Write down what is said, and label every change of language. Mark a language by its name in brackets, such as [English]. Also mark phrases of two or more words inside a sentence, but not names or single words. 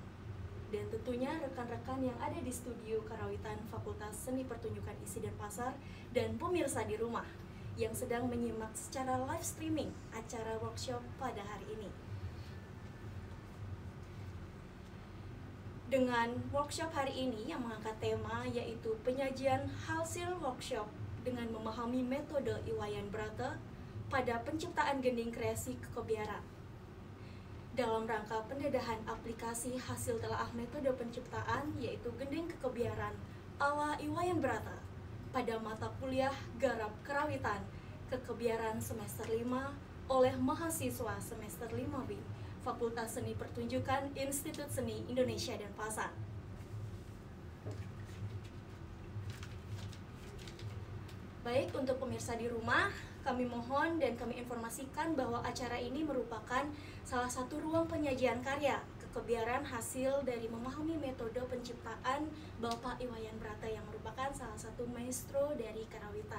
[Indonesian] Dan tentunya rekan-rekan yang ada di studio Karawitan Fakultas Seni Pertunjukan ISI dan Pasar dan pemirsa di rumah yang sedang menyimak secara [English] live streaming [Indonesian] acara workshop pada hari ini. Dengan workshop hari ini yang mengangkat tema yaitu penyajian hasil workshop dengan memahami metode Iwayan Brata pada penciptaan gending kreasi kekebiaran. Dalam rangka pendedahan aplikasi hasil telaah metode penciptaan yaitu gending kekebiaran ala Iwayan Brata pada mata kuliah Garap Karawitan Kekebiaran semester 5 oleh mahasiswa semester 5B Fakultas Seni Pertunjukan Institut Seni Indonesia dan Pasar. Baik, untuk pemirsa di rumah, kami mohon dan kami informasikan bahwa acara ini merupakan salah satu ruang penyajian karya kekebiaran hasil dari memahami metode penciptaan Bapak Iwayan Brata yang merupakan salah satu maestro dari Karawitan.